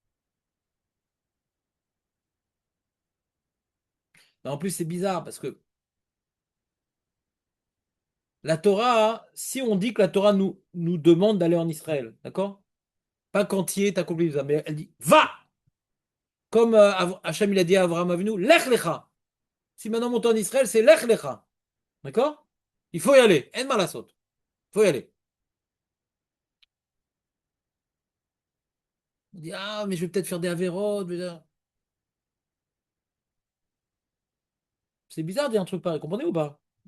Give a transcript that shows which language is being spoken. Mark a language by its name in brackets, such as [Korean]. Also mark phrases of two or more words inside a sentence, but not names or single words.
[French] Mais en plus, c'est bizarre parce que la Torah, si on dit que la Torah nous demande d'aller en Israël, d'accord? Pas qu'entier, t'as compris ça, mais elle dit va! Comme Hacham il a dit à Avraham Avinu, [Hebrew] לך לך. [French] Si maintenant on monte en Israël, c'est [Hebrew] לך לך. [French] D'accord? Il faut y aller. En malasot. Il faut y aller. On dit ah, mais je vais peut-être faire des avérotes. C'est bizarre de dire un truc pareil, comprenez ou pas?